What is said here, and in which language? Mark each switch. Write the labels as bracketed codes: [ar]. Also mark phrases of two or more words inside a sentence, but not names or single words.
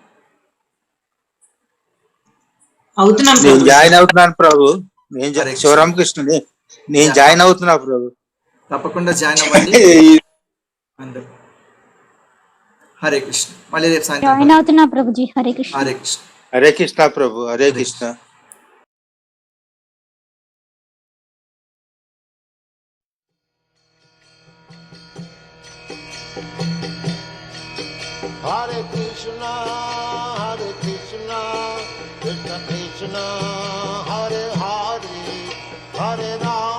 [te] నేను జాయిన్ అవుతున్నాను ప్రభు. శివరామకృష్ణుని నేను జాయిన్ అవుతున్నా ప్రభు. తప్పకుండా జాయిన్ అవ్వండి అందరూ. హరే కృష్ణ. మళ్ళీ రేపు సాయంత్రం జాయిన్ అవుతున్నా ప్రభుజీ. హరే కృష్ణ. హరే కృష్ణ. హరే కృష్ణ ప్రభు. హరే కృష్ణ. [sa] हरे कृष्ण, हरे कृष्ण, कृष्ण कृष्ण, हरे हरे, हरे राम.